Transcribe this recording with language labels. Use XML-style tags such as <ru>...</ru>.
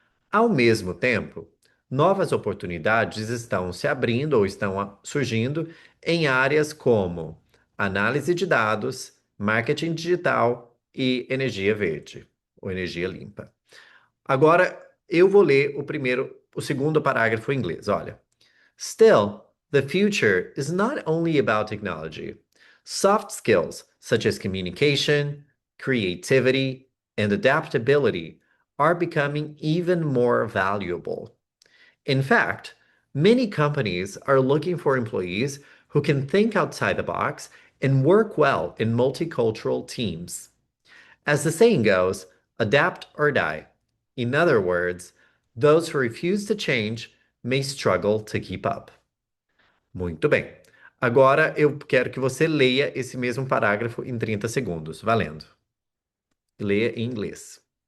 <pt>Ao mesmo tempo, novas oportunidades estão se abrindo ou estão surgindo em áreas como análise de dados, marketing digital e energia verde, ou energia limpa. Agora, eu vou ler o segundo parágrafo em inglês. Olha.</pt> <en>Still, the future is not only about technology. Soft skills such as communication, creativity, and adaptability are becoming even more valuable. In fact, many companies are looking for employees who can think outside the box and work well in multicultural teams. As the saying goes, adapt or die. In other words, those who refuse to change may struggle to keep up.</en> <pt>Muito bem. Agora eu quero que você leia esse mesmo parágrafo em 30 segundos. Valendo. Leia em inglês.</pt>